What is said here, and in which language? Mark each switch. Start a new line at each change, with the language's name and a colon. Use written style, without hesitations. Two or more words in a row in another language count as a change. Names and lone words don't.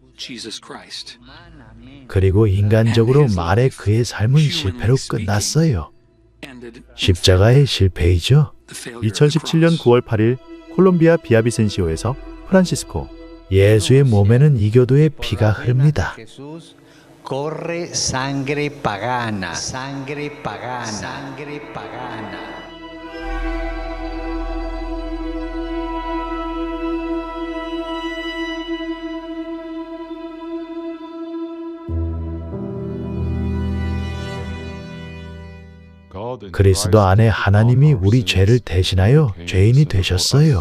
Korean: 그리고 인간적으로 말해 그의 삶은 실패로 끝났어요. 십자가의 실패이죠. 2017년 9월 8일 콜롬비아 비아비센시오에서 프란시스코. 예수의 몸에는 이교도의 피가 흐릅니다.
Spanish: Corre sangre pagana, sangre pagana, sangre pagana.
Korean: 그리스도 안에 하나님이 우리 죄를 대신하여 죄인이 되셨어요.